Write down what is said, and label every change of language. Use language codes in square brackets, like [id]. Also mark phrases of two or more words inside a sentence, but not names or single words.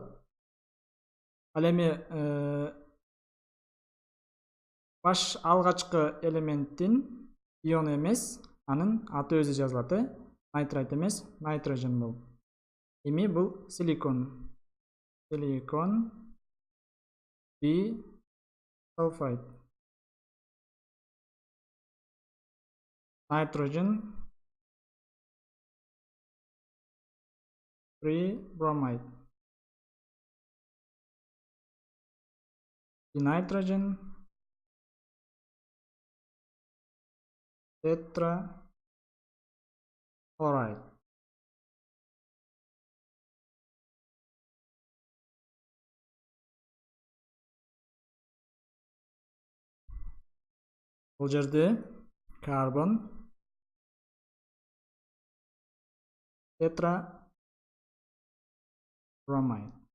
[ky] Ал эми баш алгачкы элементтин ион эмес, анын аты өзү жазылат, найтрат эмес, nitrogen бул. Эми бул силикон. [en] Silicon bisulfide. Nitrogen bromide. The nitrogen tetrachloride. [ky] Бул жерде [en] carbon tetrabromide.